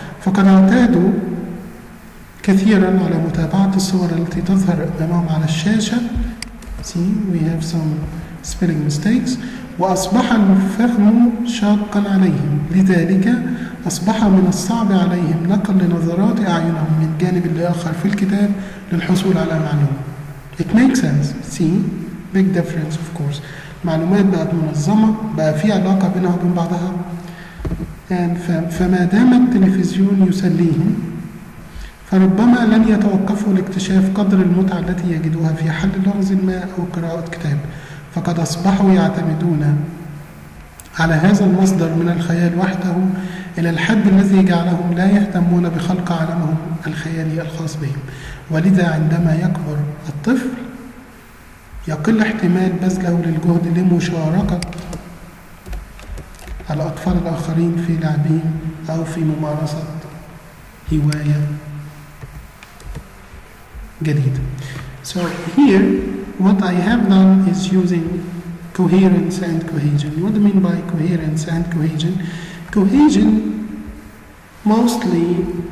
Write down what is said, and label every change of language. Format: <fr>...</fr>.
<ar>فقد اعتادوا كثيرا على متابعة الصور التي تظهر أمامهم على الشاشة.</ar> <en>See, we have some spelling mistakes.</en> <ar>وأصبح الفهم شاقا عليهم لذلك أصبح من الصعب عليهم نقل نظرات أعينهم من الجانب الآخر في الكتاب للحصول على معلومة.</ar> <en>It makes sense. See, big difference of course.</en> <ar>معلومات بقت منظمة بقى في علاقة بينها وبين بعضها. فما دام التلفزيون يسليهم فربما لن يتوقفوا لاكتشاف قدر المتعة التي يجدوها في حل لغز ما أو قراءة كتاب. فقد أصبحوا يعتمدون على هذا المصدر من الخيال وحده إلى الحد الذي جعلهم لا يهتمون بخلق عالمهم الخيالي الخاص بهم. ولذا عندما يكبر الطفل يقل احتمال بذله للجهد لمشاركة الأطفال الآخرين في لعبهم أو في ممارسة هواية جديدة.</ar> <en>So here what I have done is using coherence and cohesion. What do I mean by coherence and cohesion? Cohesion mostly</en>